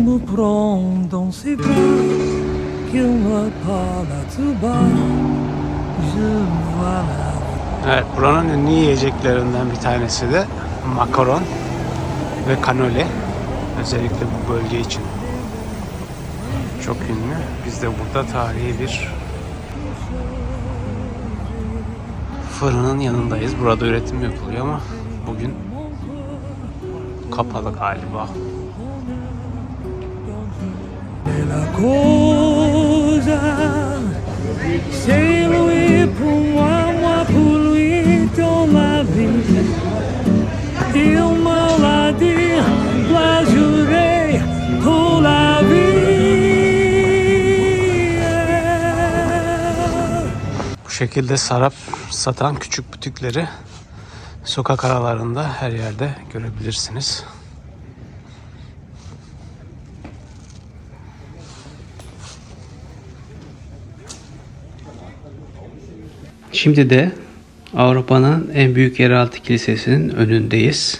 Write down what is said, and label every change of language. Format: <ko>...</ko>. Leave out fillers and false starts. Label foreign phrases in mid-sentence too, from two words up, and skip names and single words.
<fr>prend dans ses bras, qu'il me parle à tout bas, je vois la</fr> <tr>Evet, buranın ünlü yiyeceklerinden bir tanesi de makaron ve kanoli. Özellikle bu bölge için çok ünlü. Biz de burada tarihi bir fırının yanındayız. Burada üretim yapılıyor ama bugün kapalı galiba.</tr> <fr>la cause, c'est lui pour moi, moi pour lui dans la vie. Il me l'a dit, la juré pour la vie.</fr> <tr>Bu şekilde sarap satan küçük butikleri sokak aralarında her yerde görebilirsiniz. Şimdi de Avrupa'nın en büyük yeraltı kilisesinin önündeyiz.</tr>